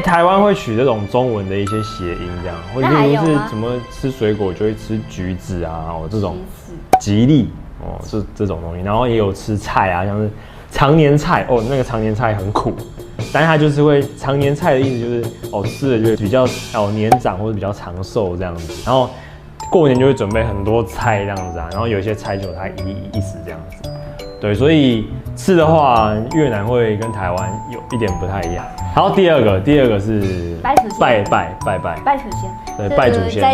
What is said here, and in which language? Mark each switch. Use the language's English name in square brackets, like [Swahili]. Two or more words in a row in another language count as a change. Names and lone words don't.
[Chinese] 台灣會取這種中文的一些諧音，這樣，或者例如是什麼吃水果就會吃橘子啊，這種吉利哦，這種東西，然後也有吃菜啊，像是常年菜哦，那個常年菜很苦。但是它就是會常年菜的意思就是吃了就比較年長或者比較長壽這樣子，然後過年就會準備很多菜這樣子啊，然後有一些菜就它一時這樣子，對，所以吃的話越南會跟台灣有一點不太一樣。好，第二個是拜祖先，對，拜祖先，